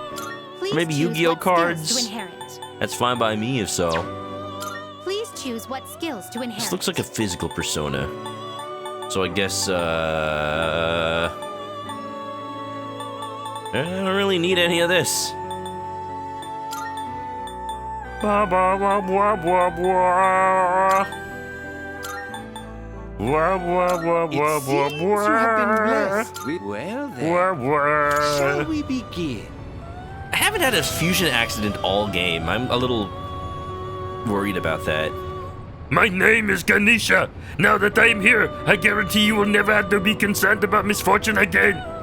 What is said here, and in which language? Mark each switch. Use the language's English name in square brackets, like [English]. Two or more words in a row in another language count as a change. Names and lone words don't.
[English] Please maybe choose Yu-Gi-Oh what skills cards? to inherit. That's fine by me if so. Please choose what skills to inherit. This looks like a physical persona. So I guess, I don't really need any of this. Ba ba ba ba ba ba. Ba ba ba It ba seems you have been blessed with... Well then, shall we begin? I haven't had a fusion accident all game. I'm a little worried about that. My name is Ganesha. Now that I'm here, I guarantee you will never have to be concerned about misfortune again.